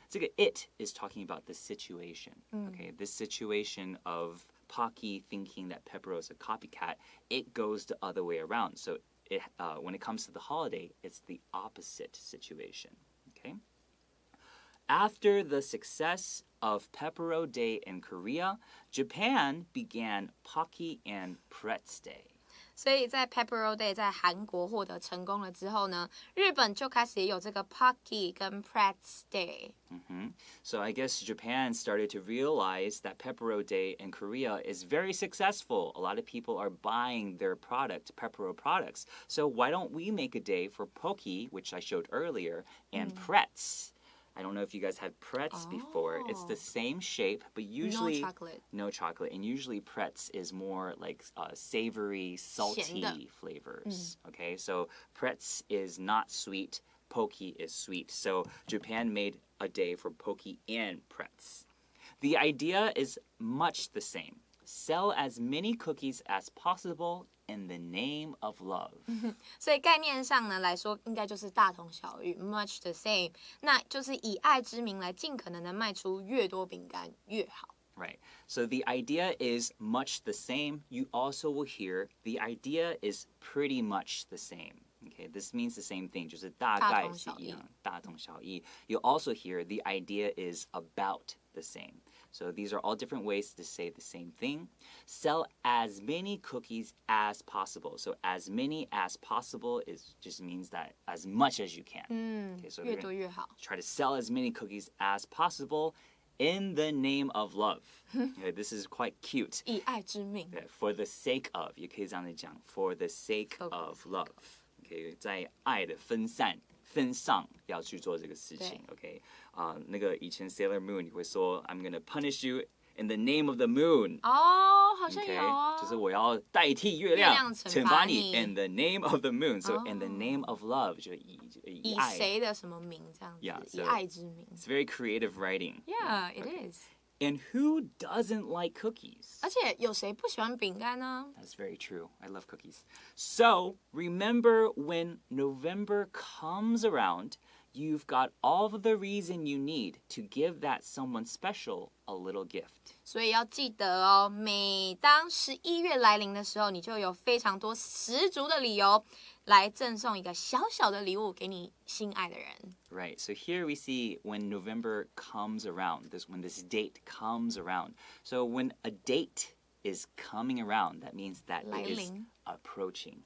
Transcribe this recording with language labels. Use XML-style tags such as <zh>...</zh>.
<zh>这个</zh> <en>it is talking about the situation. Okay, this situation of Pocky thinking that Pepero is a copycat, it goes the other way around. So when it comes to the holiday, it's the opposite situation. Okay. After the success of Pepero Day in Korea, Japan began Pocky and Pretz Day.</en> <zh>所以在 Pepero Day 在韩国获得成功了之后呢，日本就开始也有这个 Pocky 跟 Pretz Day。</zh> <en>So I guess Japan started to realize that Pepero Day in Korea is very successful. A lot of people are buying their Pepero products. So why don't we make a day for Pocky, which I showed earlier, and Pretz? I don't know if you guys had Pretz before. It's the same shape, but usually no chocolate. And usually Pretz is more like savory, salty flavors. Okay, so Pretz is not sweet. Pocky is sweet. So Japan made a day for Pocky and Pretz. The idea is much the same. Sell as many cookies as possible in the name of love.</en> <zh>所以概念上呢来说，应该就是大同小异 ，</zh> <en>much the same。</en> <zh>那就是以爱之名来尽可能的卖出越多饼干越好。</zh> <en>Right. So the idea is much the same. You also will hear the idea is pretty much the same. Okay, this means the same thing.</en> <zh>就是大概是一样，大同小异。</zh> <en>You'll also hear the idea is about the same. So these are all different ways to say the same thing. Sell as many cookies as possible. So as many as possible just means that as much as you can. Okay, so</en> <zh>越多越好。</zh> <en>Try to sell as many cookies as possible in the name of love. Okay, this is quite cute.</en> <zh>以爱之名。</zh> <en>For the sake of,</en> <zh>也可以这样子讲</zh> <en>for the sake of love. Okay,</en> <zh>在爱的分上要去做这个事情</zh> <en>，OK，</en> <zh>那个以前</zh> <en>Sailor Moon</en> <zh>你会说</zh> <en>I'm gonna punish you in the name of the moon，</en> <zh>好像有哦，就是我要代替月亮惩罚你</zh> <en>in the name of the moon， so in the name of love</en> <zh>就以爱谁的什么名这样子，以爱之名。</zh> <en>It's very creative writing. Yeah, it is. And who doesn't like cookies?</en> <zh>而且有谁不喜欢饼干呢？</zh> <en>That's very true. I love cookies. So remember when November comes around, you've got all the reason you need to give that someone special a little gift.</en> <zh>所以要记得哦，每当11月来临的时候，你就有非常多十足的理由来赠送一个小小的礼物给你心爱的人。</zh> <en>Right. So here we see when November comes around, when this date comes around. So when a date is coming around, that means that it is approaching.</en>